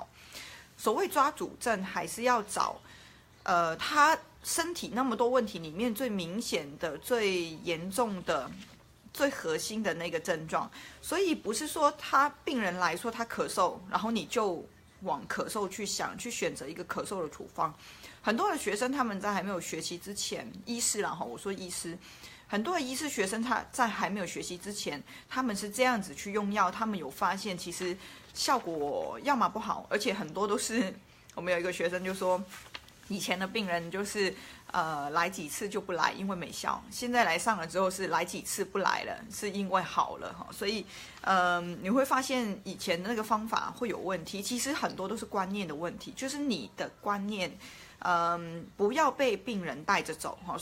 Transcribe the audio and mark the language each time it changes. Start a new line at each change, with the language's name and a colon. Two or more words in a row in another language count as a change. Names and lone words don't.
Chinese: 所謂抓主症，還是要找他身體那麼多問題裡面最明顯的、最嚴重的、最核心的那個症狀，所以不是說他病人來說他咳嗽，然後你就往咳嗽去想，去選擇一個咳嗽的處方。很多的學生他們在還沒有學習之前，醫師啦，我說醫師，很多的醫師學生他在還沒有學習之前，他們是這樣子去用藥，他們有發現其實效果要麼不好，而且很多都是我们有一个学生就说，以前的病人就是来几次就不来，因为没效。现在来上了之后是来几次不来了，是因为好了哈。所以你会发现以前的那个方法会有问题，其实很多都是观念的问题，就是你的观念不要被病人带着走哈。